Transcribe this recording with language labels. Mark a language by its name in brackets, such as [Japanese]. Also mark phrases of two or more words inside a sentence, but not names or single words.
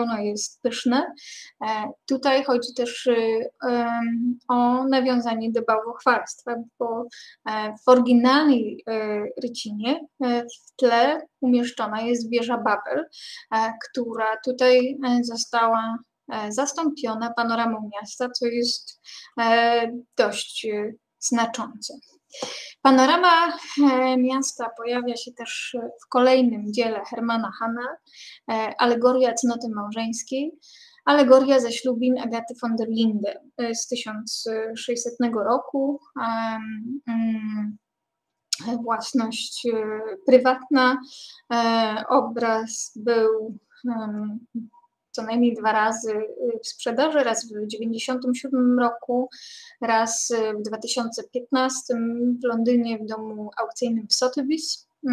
[Polish] ono jest pyszne, tutaj chodzi też o nawiązanie do bałwochwalstwa, bo w oryginalnej rycinie w tle umieszczona jest wieża Babel, która tutaj została zastąpiona panoramą miasta, co jest dość znaczące. Panorama miasta pojawia się też w kolejnym dziele Hermana Hana, Alegoria cnoty małżeńskiej, alegoria zaślubin Agaty von der Linde z 1600 roku, własność prywatna. Obraz był co najmniej 2 razy w sprzedaży, raz w 1997 roku, raz w 2015 w Londynie w domu aukcyjnym w Sotheby's.